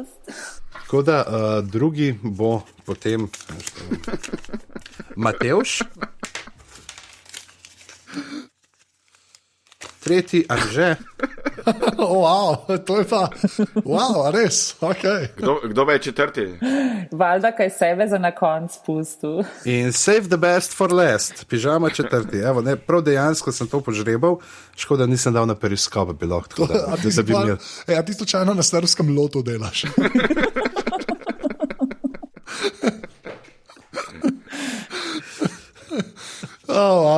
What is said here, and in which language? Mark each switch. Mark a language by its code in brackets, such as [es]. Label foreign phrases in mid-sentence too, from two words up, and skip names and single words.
[sl] Tako da drugi bo potem Matevž. Tretji Anže. Wow, to je pa, wow, res, ok. Kdo pa je četrti? Valjda, kaj sebe za na konc pustil. [en] In save the best for last, [sl] pižama četrti. Evo, ne, prav dejansko sem to požrebal, škoda nisem dal na periskop, bi lahko tako da bi imel. Ja, ti slučajno na starskem lotu delaš. Wow.